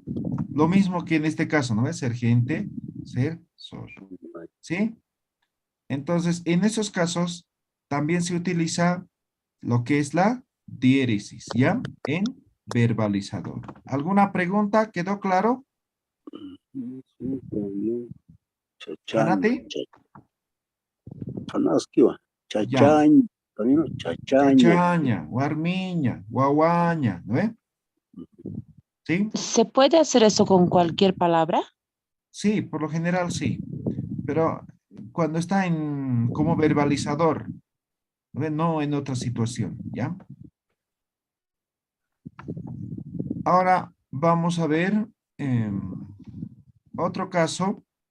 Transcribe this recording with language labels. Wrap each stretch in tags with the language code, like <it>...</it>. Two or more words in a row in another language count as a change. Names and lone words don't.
<es>Lo mismo que en este caso, ¿no ve? Ser gente, ser zorro. ¿Sí? Entonces, en esos casos, también se utiliza lo que es la diéresis, ¿ya? En verbalizador. ¿Alguna pregunta? ¿Quedó claro? Chachaño. ¿Anati? Ya.</es> <ay>Chachaño. Chachaña. Chachaña, guarmiña, guaguaña,</ay> <es>¿no ve? ¿Sí? ¿Se puede hacer eso con cualquier palabra? Sí, por lo general sí. Pero cuando está como verbalizador, ¿no ve? No en otra situación, ¿ya? Ahora vamos a ver otro caso.</es>